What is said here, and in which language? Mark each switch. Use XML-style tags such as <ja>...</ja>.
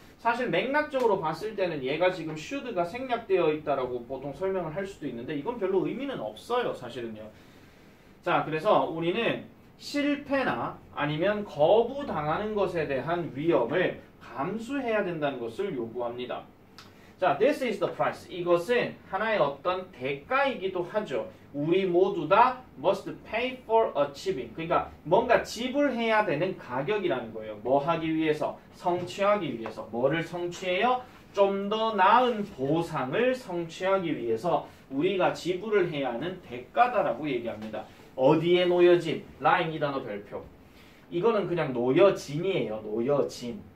<ko>사실 맥락적으로 봤을 때는 얘가 지금 should가 생략되어 있다라고 보통 설명을 할 수도 있는데 이건 별로 의미는 없어요. 사실은요. 자, 그래서 우리는 실패나 아니면 거부당하는 것에 대한 위험을 감수해야 된다는 것을 요구합니다.</ko> <en>자, this is the price.</en> <ko>이것은 하나의 어떤 대가이기도 하죠. 우리 모두 다</ko> <en>must pay for achieving.</en> <ko>그러니까 뭔가 지불해야 되는 가격이라는 거예요. 뭐 하기 위해서? 성취하기 위해서. 뭐를 성취해요? 좀 더 나은 보상을 성취하기 위해서 우리가 지불을 해야 하는 대가다라고 얘기합니다. 어디에 놓여진? 라인 이 단어 별표. 이거는 그냥 놓여진이에요. 놓여진.</ko>